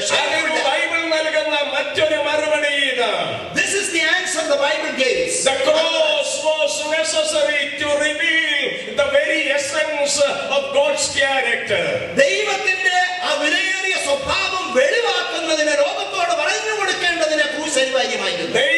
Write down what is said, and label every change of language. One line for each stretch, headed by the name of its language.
Malayalam: അതിന് ബൈബിൾ നൽകുന്ന മറ്റൊരു മറുപടി ഇതാ.
English: This is the answer the Bible gives. The cross was necessary to reveal the very essence of God's character.
Malayalam: ദൈവത്തിന്റെ ആ വിലയേറിയ സ്വഭാവം വെളിവാക്കുന്നതിന്, ലോകത്തോട് പറഞ്ഞു കൊടുക്കേണ്ടതിന് ക്രൂശ് അനിവാര്യമായിരുന്നു.